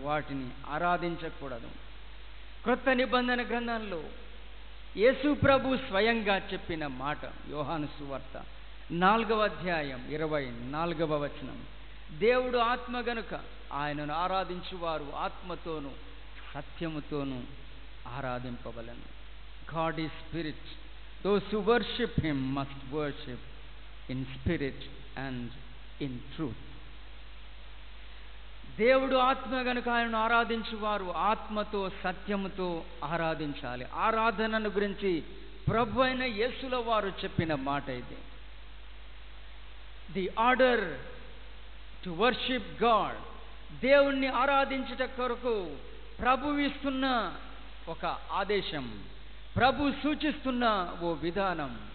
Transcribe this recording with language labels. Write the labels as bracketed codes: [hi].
[te] వాటిని ఆరాధించకూడదు. క్రొత్త నిబంధన గ్రంథంలో యేసు ప్రభు స్వయంగా చెప్పిన మాట, యోహాను సువార్త 4వ అధ్యాయం 24వ వచనం. దేవుడు ఆత్మ గనుక ఆయనను ఆరాధించువారు ఆత్మతోనూ సత్యముతోనూ ఆరాధింపవలెను. [en] God is spirit. Those who worship him must worship in spirit and in truth. [te] దేవుడు ఆత్మ గనుక ఆయనను ఆరాధించువారు ఆత్మతో, సత్యముతో ఆరాధించాలి. ఆరాధనను గురించి ప్రభు అయిన యేసుల వారు చెప్పిన మాట ఇది. [en] the order to worship God, [te] దేవుణ్ణి ఆరాధించుట కొరకు ప్రభు ఇస్తున్న ఒక ఆదేశం, ప్రభు సూచిస్తున్న ఓ విధానం.